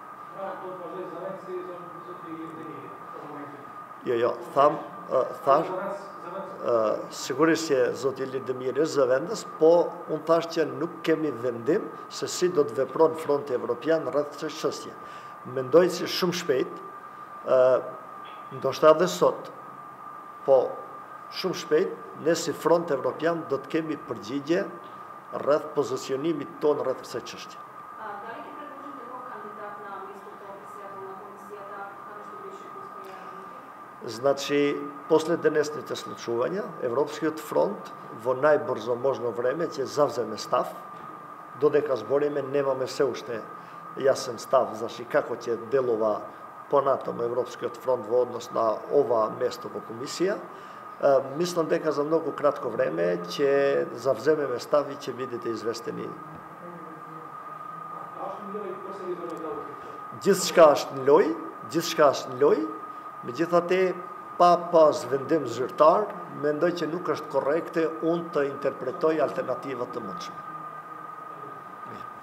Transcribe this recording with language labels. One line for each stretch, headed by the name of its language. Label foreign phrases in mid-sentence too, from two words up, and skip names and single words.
Albanian: Jo, thash, sigurisht që zoti Ilir Demiri është zëvendës, po unë thash që nuk kemi vendim se si do të vepron fronti evropian rreth kësaj çështje. Mendoj se shumë shpejt, ndoshta edhe sot, po shumë shpejt, ne si front evropian do të kemi përgjigje rreth pozicionimit tonë rreth kësaj çështje.
Macedonian: Значи, после данашњег случувања, Европскиот фронт во најбрзо можно време ќе завземе став, додека збориме немаме се уште јасен став за како ќе делува понатаму Европскиот фронт во однос на ова место во комисија. Мислам дека за многу кратко време ќе завземеме став и ќе бидете известени.
Albanian: Gjithçka është në lojë, megjithatë pa pas vendim zyrtar, mendoj që nuk është korrekte unë të interpretoj alternativat të mundshme.